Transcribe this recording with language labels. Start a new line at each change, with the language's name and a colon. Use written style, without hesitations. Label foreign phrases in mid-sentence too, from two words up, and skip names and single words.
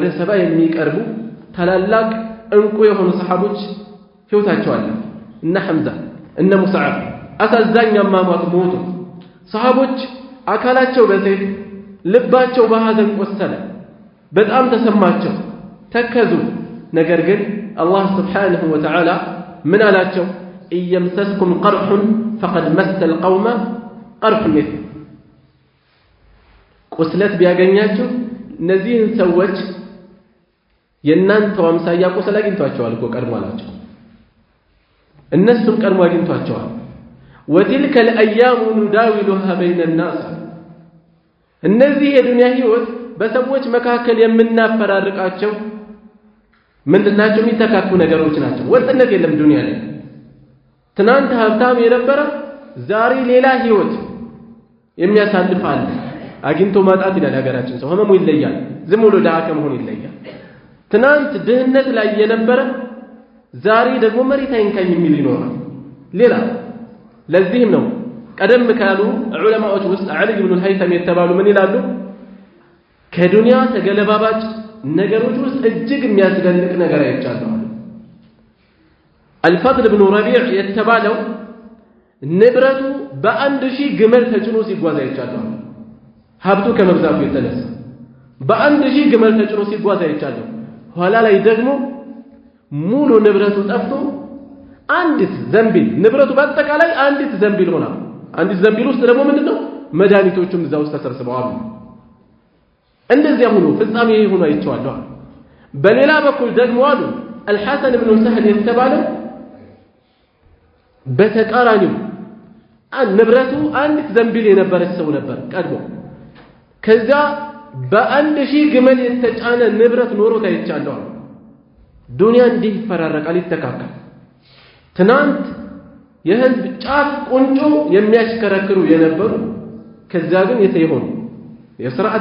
Amharic: 70 የሚቀርቡ ታላላቅ እንቁ የሆኑ ሰሃቦች ህይወታቸው አለ እነ ሐምዛ እነ ሙስዓብ አሳዛኝ አሟሟት ሞቱ ሰሃቦች አካላቸው በሰይፍ ልባቸው በሐዘን ቆሰለ በጣም ተሰማቸው ተከዙ ነገር ግን አላህ
Arabic: سبحانه وتعالى
Amharic: ምን አላቸው
Arabic: يمسسكم قرح فقد مس القوم قرح مثل
Amharic: ቁስለት ቢያገኛችሁ እነዚህን ሰዎች የናንተው አምሳያ ቁስል አግኝቷቸዋል እኮ ቀድሞ አላቸው እነሱም ቀድሞ አግኝቷቸዋል
Arabic: وتلك الايام نداولها بين الناس
Amharic: እነዚህ የዱንያ ህይወት በሰዎች መካከል የምናፈራርቃቸው ምንድናቸው የሚተካኩ ነገሮች ናቸው ወጥነት የለም ዱንያ ላይ ትናንት ሀብታም የነበረ ዛሬ ሌላ ህይወት የሚያሳልፍ አለ አግኝቶ ማጣት ይላል ሀገራችን ሰው ህመሙ ይለያል ዝም ብሎ ደሃ ከመሆን ይለያል ትናንት ድህነት ላይ የነበረ ዛሬ ደግሞ መሬት አይንካኝ የሚል ይኖራል ሌላ ለዚህም ነው ቀደም ካሉ ዑለማዎች ውስጥ አሊ ኢብኑ አልሀይተም የተባሉ ምን ይላሉ ከዱንያ ተገለባባጭ ነገሮች ውስጥ እጅግ የሚያስደንቅ ነገር አይቻለሁ الفضل بن ربيع የተባለው ንብረቱ በ1000 ግመል ተጭኖ ሲጓዝ አይቻለሁ ሀብቱ ከመብዛቱ የተነሳ በ1000 ግመል ተጭኖ ሲጓዝ አይቻለሁ ኋላ ላይ ደግሞ ሙሉ ንብረቱ ጠፍቶ አንዲት ዘንቢል ንብረቱ በአጠቃላይ አንዲት ዘንቢል ሆና አንዲት ዘንቢል ውስጥ ደግሞ ምንድነው መድኃኒቶቹም እዛው ተሰብስበዋል እንደዚያ ሆኖ ፍጻሜ ሆኖ አይቻለሁ በሌላ በኩል ደግሞ አሉ الحسن بن سهل የተባለው በተቃራኒው ንብረቱ አንዲት ዘንቢል የነበረች ሰው ነበር ቀድሞ ከዛ በ1000 ግመል የተጫነ ንብረት ኖሮት አይቻለሁ ዱንያ እንዲህ ይፈራረቃል ይተካካል ትናንት የህዝብ ጫፍ ቁንጮ የሚያሽከረክሩ የነበሩ ከዛ ግን የተይሆኑ የሥርዓት